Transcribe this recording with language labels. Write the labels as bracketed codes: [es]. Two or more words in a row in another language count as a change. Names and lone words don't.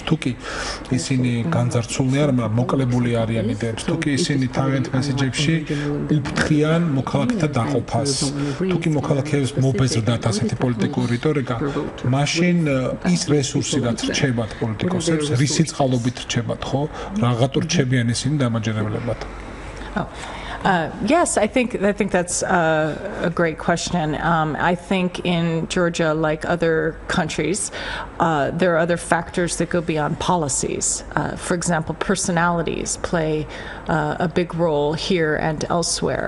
[ka] თუ კი ისინი განძარცულნი არ, მაგრამ მოკლებული არიან იდეებს, თუ კი ისინი თავიანთ მესეჯებში უფრთხიან მოქალაქეთა დაყოფას, თუ კი მოქალაქეებს მობეზრდათ ასეთი პოლიტიკური რიტორიკა, მაშინ ის რესურსი, რაც რჩებათ პოლიტიკოსებს, რისი წყალობით რჩებათ, ხო? რაღაცა რჩებიან ისინი დამაჯერებლებად. [en] Yes, I think that's a great question. I think in Georgia, like other countries, there are other factors that go beyond policies. For example, personalities play a big role here and elsewhere.